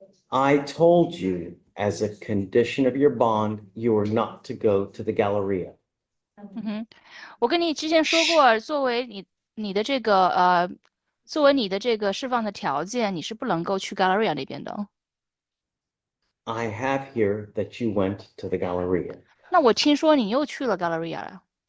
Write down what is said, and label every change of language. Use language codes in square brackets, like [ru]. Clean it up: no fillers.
[en] I told you as a condition of your bond, you are not to go to the Galleria. [zh] 我跟你之前说过，作为你的这个释放的条件，你是不能够去 Galleria 那边的。 [en] I have here that you went to the Galleria. [zh] 那我听说你又去了 Galleria 了。